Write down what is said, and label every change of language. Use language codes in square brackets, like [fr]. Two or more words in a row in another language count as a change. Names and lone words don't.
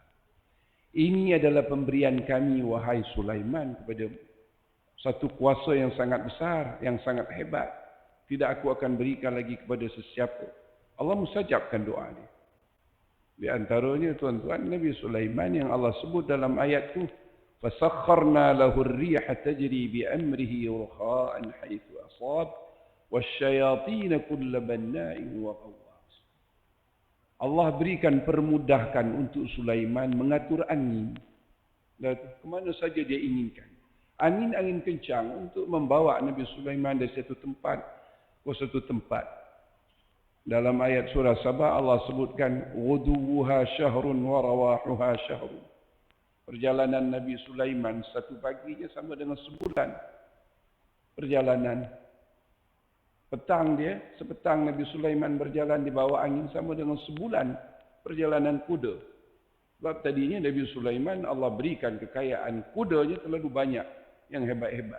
[ms] Ini adalah pemberian kami wahai Sulaiman kepada satu kuasa yang sangat besar, yang sangat hebat. Tidak aku akan berikan lagi kepada sesiapa. Allah mustajabkan doa dia. Di antaranya tuan-tuan Nabi Sulaiman yang Allah sebut dalam ayat itu, [ar] فسخرنا له الريح تجري بأمره رخاء حيث أصاب والشياطين كل بناء وغواص. [ms] Allah berikan permudahkan untuk Sulaiman mengatur angin ke mana saja dia inginkan. Angin-angin kencang untuk membawa Nabi Sulaiman dari satu tempat ke satu tempat. Dalam ayat surah Sabah Allah sebutkan [ar] غدوها شهر ورواحها شهر. [ms] Perjalanan Nabi Sulaiman satu paginya sama dengan sebulan. Perjalanan petang dia, sepetang Nabi Sulaiman berjalan di bawah angin sama dengan sebulan perjalanan kuda. Sebab tadinya Nabi Sulaiman Allah berikan kekayaan kudanya terlalu banyak yang hebat-hebat.